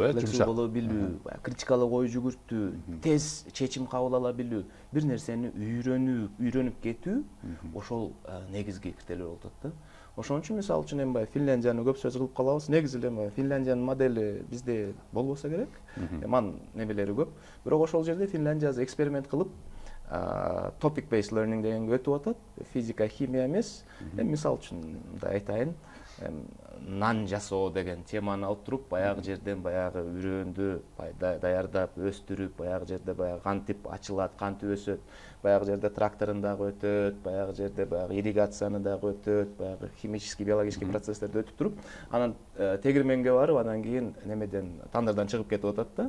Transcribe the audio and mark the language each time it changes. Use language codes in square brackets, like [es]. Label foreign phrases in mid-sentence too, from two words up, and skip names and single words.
[ky] флексибл боло билүү, критикалык ой жүгүртүү, тез чечим кабыл ала билүү, бир нерсени үйрөнүп кетүү ошол негизги критерий болуп атат да. Ошон үчүн мисалы үчүн эми баягы Финляндияны көп сөз кылып калабыз. Негизи эле Финляндиянын модели бизде болбосо керек. Анын немелери көп. Бирок ошол жерде Финляндия эксперимент кылып [en] topic based learning [ky] дегенге өтүп атат. Физика, химия эмес. Эми мисалы үчүн мындай айтайын, нан жасоо деген теманы алып туруп, баягы жерден баягы үрөндү даярдап, өстүрүп, баягы жерде баягы кантип ачылат, кантип өсөт, баягы жерде тракторун дагы өтөт, баягы жерде баягы ирригацияны дагы өтөт, баягы [ru] химический, биологический [ky] процесстерди өтүп туруп, анан тегирменге барып, анан кийин немеден тандырдан чыгып кетип атат да.